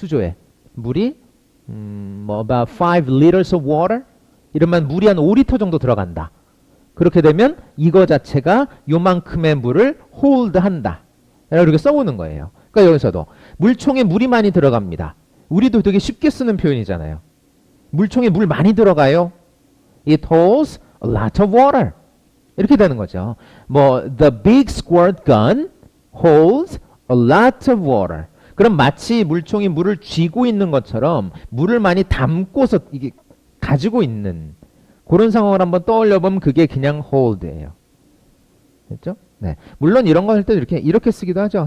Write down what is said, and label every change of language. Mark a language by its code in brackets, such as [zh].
[ko] 수조에 물이 뭐 [en] about 5 liters of water [ko] 이러면 물이 한 5리터 정도 들어간다. 그렇게 되면 이거 자체가 요만큼의 물을 hold 한다. 이렇게 써보는 거예요. 그러니까 여기서도 물총에 물이 많이 들어갑니다. 우리도 되게 쉽게 쓰는 표현이잖아요. 물총에 물 많이 들어가요. [en] It holds a lot of water. [ko] 이렇게 되는 거죠. [en] 뭐 the big squirt gun holds a lot of water. [ko] 그럼 마치 물총이 물을 쥐고 있는 것처럼 물을 많이 담고서 이게 가지고 있는 그런 상황을 한번 떠올려 보면 그게 그냥 hold예요. 됐죠? 네. 물론 이런 거 할 때 이렇게 쓰기도 하죠.